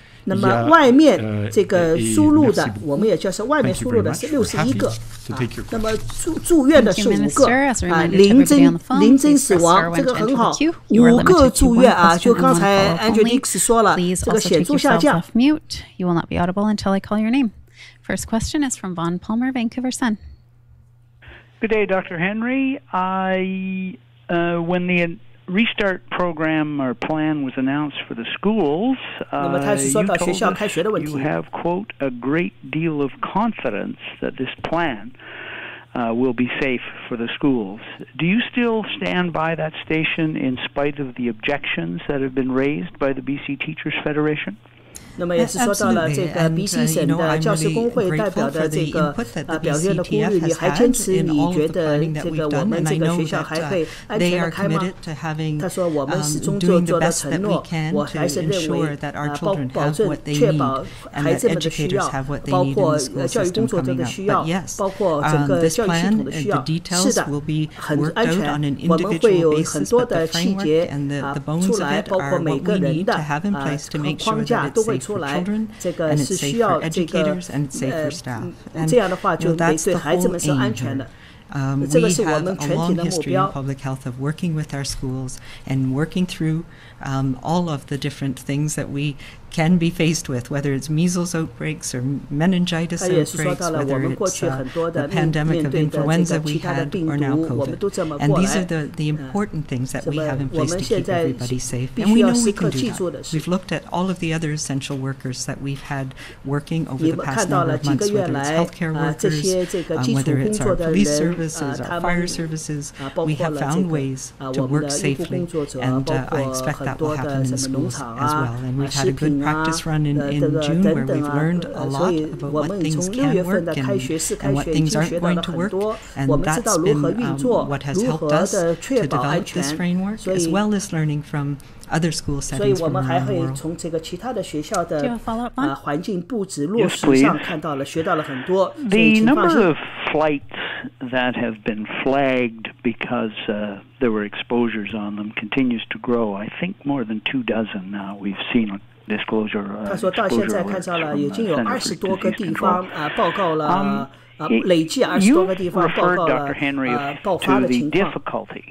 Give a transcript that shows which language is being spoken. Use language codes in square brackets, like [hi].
[zh] 那么外面这个输入的，我们也就是外面输入的是61个，那么住院的是5个啊，零真死亡，这个很好，5个住院啊，就刚才 Andrew Dix 说了，这个显著下降。 [en] You will not be audible until I call your name. First question is from Vaughn Palmer, Vancouver Sun. Good day, Dr. Henry. When the restart program or plan was announced for the schools, you told us you have, quote, a great deal of confidence that this plan will be safe for the schools. Do you still stand by that station in spite of the objections that have been raised by the BC Teachers Federation? [zh] 那么也是说到了这个 BC 省的教师工会代表的这个表现的顾虑，你还坚持你觉得这个我们这个学校还会安全的开吗？他说我们始终做了承诺，我还是认为保证确保孩子们的需要，包括教育工作者的需要，包括整个教育系统的需要，是的，很安全。我们会有很多的细节出来，包括每个人的框架都会出来，这个是需要这个这样的话就对孩子们是安全的。这个是我们全体的目标。 [en] Public health of working with our schools and working through all of the different things that we can be faced with, whether it's measles outbreaks or meningitis outbreaks, whether it's the pandemic of influenza we had or now COVID. And these are the important things that we have in place to keep everybody safe. And we know we can do that. We've looked at all of the other essential workers that we've had working over the past number of months, whether it's healthcare workers, whether it's our police services, our fire services. We have found ways to work safely, and I expect that will happen in the schools as well. And we've had a good practice run in June where we've learned a lot about what things can work and what things aren't going to work, and that's been what has helped us to develop this framework, as well as learning from other school settings from around the world. [zh] 从这个其他的学校的环境布置落实上看到了，学到了很多。所以请放心。 [en] The number of flights that have been flagged because there were exposures on them continues to grow. I think more than 24 now we've seen disclosure. [zh] 他说到现在看到了已经有20多个地方报告了累计20多个地方报告了爆发的情况。